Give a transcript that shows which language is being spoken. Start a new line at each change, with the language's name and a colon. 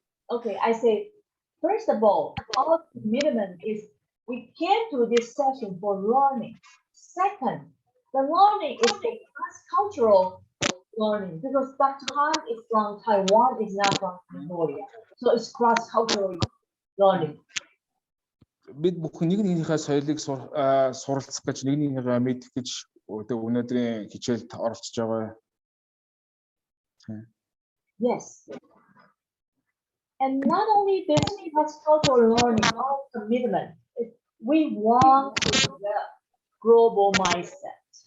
English: Okay, I say, first of all, our commitment is we came to this session for learning. Second, the learning is a cross-cultural learning because Dr. Han is from Taiwan, is not from Mongolia. So it's cross-cultural learning.
Mongolian: Бид бүхэн нэг нэгнийхээ соёлыг суралцах гэж нэг нэгнийгээ мэдэх гэж өнөөдрийн хичээлд оролцож байгаа.
English: Yes. And not only this cross-cultural learning, our commitment is we want to develop global mindset.